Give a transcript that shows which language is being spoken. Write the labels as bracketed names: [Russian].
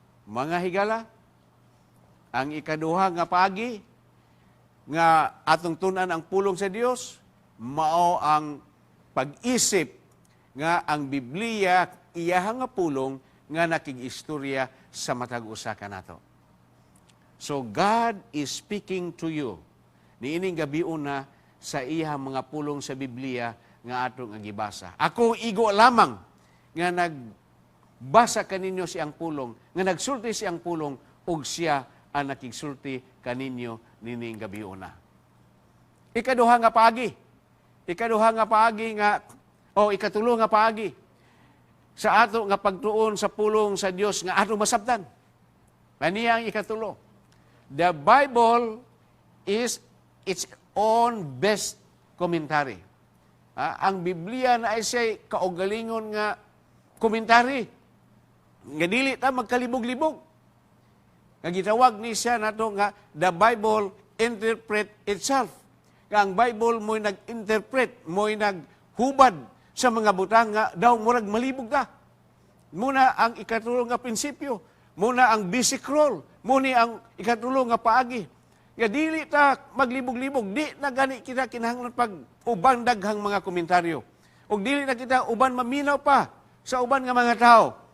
[Cebuano] Mga higala, ang ikaduha nga paagi nga atong tun-an ang pulong sa Dios mao ang pag-isip nga ang Biblia iya nga pulong nga nakig-istorya sa matag usa kanato. [English] So God is speaking to you. [Cebuano] Niining gabion na sa iya mga pulong sa Biblia nga atong gibasa. Ako igo lamang nga nagbasa kaninyo siyang pulong, nga nagsulti siyang pulong ug siya ang nakigsulti kaninyo nining gabion na. Ikaduha nga paagi. Ikaduha nga paagi nga ikatulo nga paagi sa ato nga pagtuon sa pulong sa Dios nga atong masabtan. Kaniya ang ikatulo. [English] The Bible is its own best commentary. [Cebuano] Ang Biblia na ay siya kaugalingon nga komentary. Nga dili ta magkalibog-libog. Nga gitawag ni siya nato nga [English] the Bible interpret itself. [Cebuano] Nga ang Bible mo'y nag-interpret, mo'y naghubad sa mga butang nga daw murag malibog ka. Muna ang ikatulong nga prinsipyo, muna ang basic rule, muna ang ikatulong nga paagi. Nga dili ta maglibog-libog, di na gani kita kinahanglan pag uban daghang mga komentaryo. O dili na kita uban maminaw pa sa uban nga mga tao.